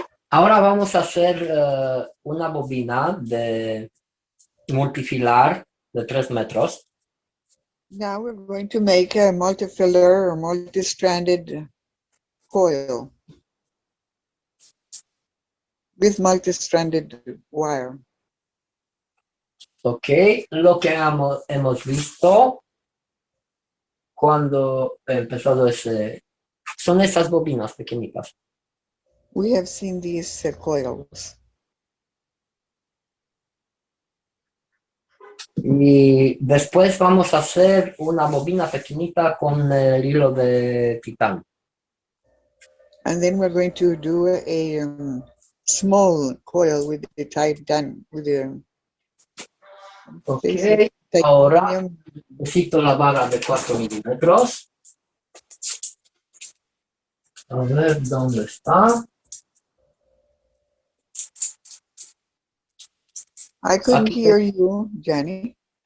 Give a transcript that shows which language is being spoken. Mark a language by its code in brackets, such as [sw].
[es] Ahora vamos a hacer una bobina de multifilar de 3 metros. [en] Now we're going to make a multi-filler or multi-stranded coil with multi-stranded wire. [es] Ok, lo que hemos visto cuando empezó son esas bobinas pequeñitas. [en] We have seen these coils. [es] Y después vamos a hacer una bobina pequeñita con el hilo de titán. [en] And then we're going to do a small coil with the titan, with the [es] Ok, ahora necesito la vara de 4 milímetros. A ver, ¿dónde está? [en] I couldn't [es] Aquí, [en] hear you, Jenny.